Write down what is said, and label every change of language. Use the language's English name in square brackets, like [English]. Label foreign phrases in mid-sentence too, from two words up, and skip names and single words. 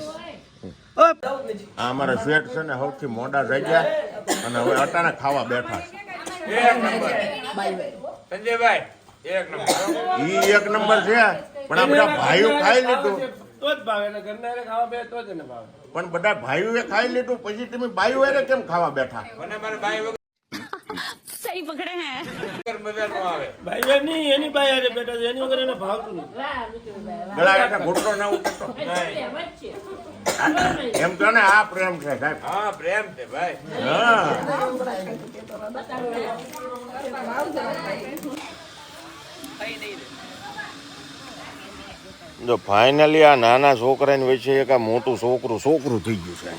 [Gujarati] આ અમારા શેઠ છે ને સૌથી મોડા જાગ્યા અને હવે અટાણે ખાવા બેઠા છે. સંજયભાઈ એક નંબર. ઈ એક નંબર છે પણ આ બધા ભાઈઓ ખાઈ લીધું પણ બધા ભાઈઓએ ખાઈ લીધું પછી તમે બાઈઓ એને કેમ ખાવા બેઠા? મને મારા ભાઈ વગર [Hindi] सही पकड़े हैं [Gujarati] મજા નો આવે. ગળા કાંઠે ઘૂંટડો ના ઉતરતો એમ તો ને આ પ્રેમ છે સાહેબ. હા પ્રેમ છે ભાઈ. હા જો ફાઇનલી આ નાના છોકરાની વચ્ચે એક આ મોટું છોકરું થઈ ગયું છે.